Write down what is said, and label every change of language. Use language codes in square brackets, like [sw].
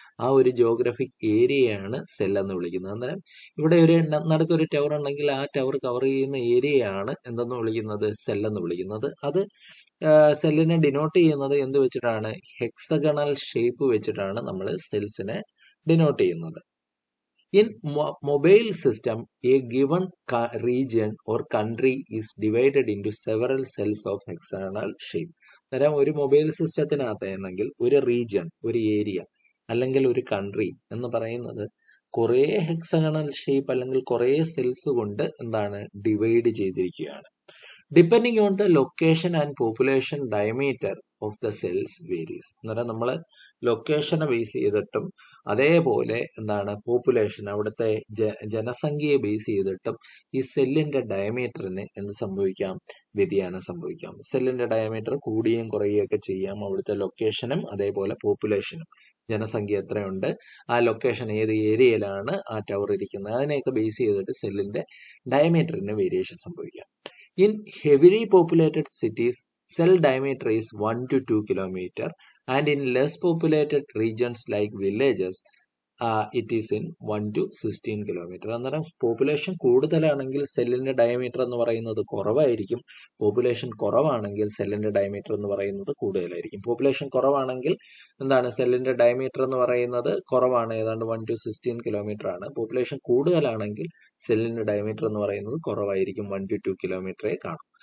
[ml] ആ ഒരു ജിയോഗ്രഫിക് ഏരിയയാണ് സെൽ എന്ന് വിളിക്കുന്നത്. അന്നേരം ഇവിടെ നടുക്കൊരു ടവർ ഉണ്ടെങ്കിൽ ആ ടവർ കവർ ചെയ്യുന്ന ഏരിയയാണ് എന്തെന്ന് വിളിക്കുന്നത്? സെൽ എന്ന് വിളിക്കുന്നത്. അത് സെല്ലിനെ ഡിനോട്ട് ചെയ്യുന്നത് എന്ത് വെച്ചിട്ടാണ്? ഹെക്സഗണൽ ഷേപ്പ് വെച്ചിട്ടാണ് നമ്മൾ സെൽസിനെ ഡിനോട്ട് ചെയ്യുന്നത്. [en] In mobile system, a given region or country is divided into several cells of hexagonal shape. [ml] അന്നേരം ഒരു മൊബൈൽ സിസ്റ്റത്തിനകത്താണെങ്കിൽ ഒരു റീജിയൺ, ഒരു ഏരിയ അല്ലെങ്കിൽ ഒരു കൺട്രി എന്ന് പറയുന്നത് കുറേ ഹെക്സഗണൽ ഷേപ്പ് അല്ലെങ്കിൽ കുറേ സെൽസ് കൊണ്ട് എന്താണ് ഡിവൈഡ് ചെയ്തിരിക്കുകയാണ്. [en] Depending on the location and population diameter of the cells varies. [ml] അന്നേരം നമ്മൾ ലൊക്കേഷനെ ബേസ് ചെയ്തിട്ടും അതേപോലെ എന്താണ് പോപ്പുലേഷൻ, അവിടുത്തെ ജനസംഖ്യയെ ബേസ് ചെയ്തിട്ടും ഈ സെല്ലിന്റെ ഡയമീറ്ററിന് എന്ത് സംഭവിക്കാം? വ്യതിയാനം സംഭവിക്കാം. സെല്ലിന്റെ ഡയമീറ്റർ കൂടുകയും കുറയുകയൊക്കെ ചെയ്യാം. അവിടുത്തെ ലൊക്കേഷനും അതേപോലെ പോപ്പുലേഷനും, ജനസംഖ്യ എത്രയുണ്ട്, ആ ലൊക്കേഷൻ ഏത് ഏരിയയിലാണ് ആ ടവർ ഇരിക്കുന്നത്, അതിനെയൊക്കെ ബേസ് ചെയ്തിട്ട് സെല്ലിന്റെ ഡയമീറ്ററിന് വേരിയേഷൻ സംഭവിക്കാം. [en] In heavily populated cities, cell diameter is 1 to 2 kilometer, and in less populated regions like villages, it is in 1 to 16 kilometer. [ml] അന്നേരം പോപ്പുലേഷൻ കൂടുതലാണെങ്കിൽ സെല്ലിന്റെ ഡയമീറ്റർ എന്ന് പറയുന്നത് കുറവായിരിക്കും. പോപ്പുലേഷൻ കുറവാണെങ്കിൽ സെല്ലിന്റെ ഡയമീറ്റർ എന്ന് പറയുന്നത് കൂടുതലായിരിക്കും. പോപ്പുലേഷൻ കുറവാണെങ്കിൽ എന്താണ് സെല്ലിന്റെ ഡയമീറ്റർ എന്ന് പറയുന്നത് കുറവാണ്, ഏതാണ്ട് 1 to 16 കിലോമീറ്റർ ആണ്. പോപ്പുലേഷൻ കൂടുതലാണെങ്കിൽ സെല്ലിന്റെ ഡയമീറ്റർ എന്ന് പറയുന്നത് കുറവായിരിക്കും, 1 to 2 കിലോമീറ്ററേ കാണും.